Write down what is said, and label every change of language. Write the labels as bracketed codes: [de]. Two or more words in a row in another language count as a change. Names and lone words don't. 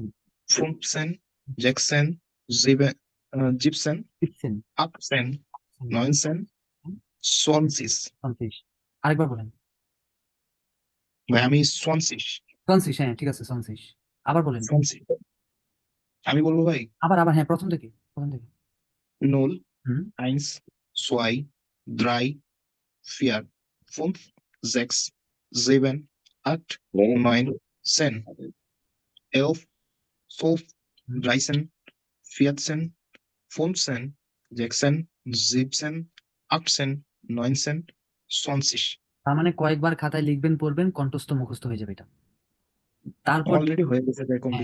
[bn] 15, 16, 7, 17, দেখছেন? 18, দেখছেন? 19, 20। সোয়ানসিস। আরেকবার বলেন। ভাই আমি 20। সোয়ানসিস, হ্যাঁ ঠিক আছে, সোয়ানসিস। আবার বলেন। 20। আমি বলবো ভাই। আবার আবার, হ্যাঁ প্রথম থেকে, প্রথম থেকে। null, হুম। [de] eins, zwei, drei, vier, fünf, sechs, sieben, acht, neun, zehn, 11, 12, [bn] হুম। 13, 14, 15, 16, 17, 18, 19, 20। তার মানে কয়েকবার খাতায় লিখবেন, পড়বেন, কণ্ঠস্থ মুখস্থ হয়ে যাবে এটা। তারপর অলরেডি হয়ে গেছে ভাই কম